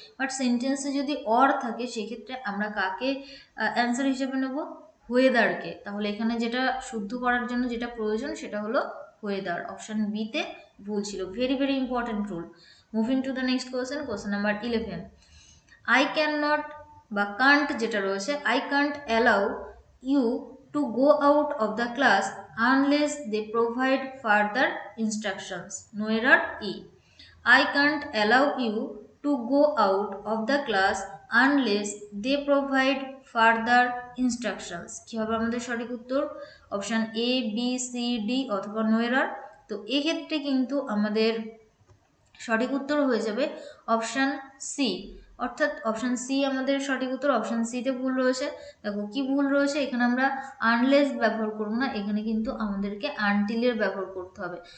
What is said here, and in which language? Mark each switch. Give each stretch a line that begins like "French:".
Bangla: But সেন্টেন্সে যদি or থাকে সেক্ষেত্রে আমরা কাকে অ্যান্সার হিসেবে নেব? ওয়েদারকে। তাহলে এখানে যেটা শুদ্ধ করার জন্য যেটা প্রয়োজন সেটা হলো ওয়েদার। অপশন বিতে ভুল ছিল।
English: Very very important rule. Moving to the next question,
Bangla: question number 11।
English: I can not
Bangla: বা
English: can't
Bangla: যেটা রয়েছে,
English: I can't allow you to go out of the class unless they provide further instructions. No error E. I can't allow you to go out of the class unless they provide further instructions.
Bangla: কি হবে আমাদের সঠিক উত্তর? Option A, B, C, D অথবা no error. তো এক্ষেত্রে কিন্তু আমাদের সঠিক উত্তর হয়ে যাবে অপশন সি। অর্থাৎ অপশন সি আমাদের সঠিক উত্তর। অপশন সিতে ভুল রয়েছে। দেখো কি ভুল রয়েছে, এখানে আমরা আনলেস ব্যবহার করবো না, এখানে কিন্তু আমাদেরকে আনটিলের ব্যবহার করতে হবে।